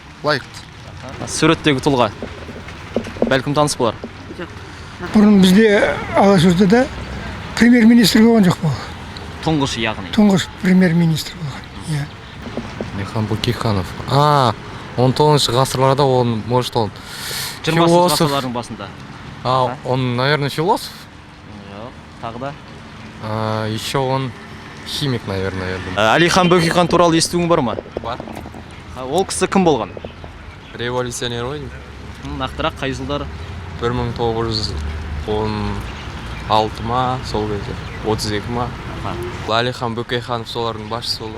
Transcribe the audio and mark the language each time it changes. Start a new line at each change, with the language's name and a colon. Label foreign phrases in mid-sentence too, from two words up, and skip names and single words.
Kazakh: Лайықты. Суреттегі тұлға бәлкім таныс болар. Бұрын бізде Алашордада премьер-министр болған жоқ болды. Тұңғыш яғни. Тұңғыш премьер-министр болған. Әлихан Бөкейханов. 19 ғасырларда он, может, он 20 философ. ғасырлардың басында.
Russian: Он, наверное, философ.
Kazakh: Жоқ, тағы да.
Russian: Еще он химик, наверное, я думаю.
Kazakh: Әлихан Бөкейхан туралы естуің бар ма? Бар. Ол кісі кім болған? Революционер ғой. Нақтырақ қай жылдары? 1916 ма, сол кезде. 32 ма. Әлихан Бөкейханов солардың басшысы болды.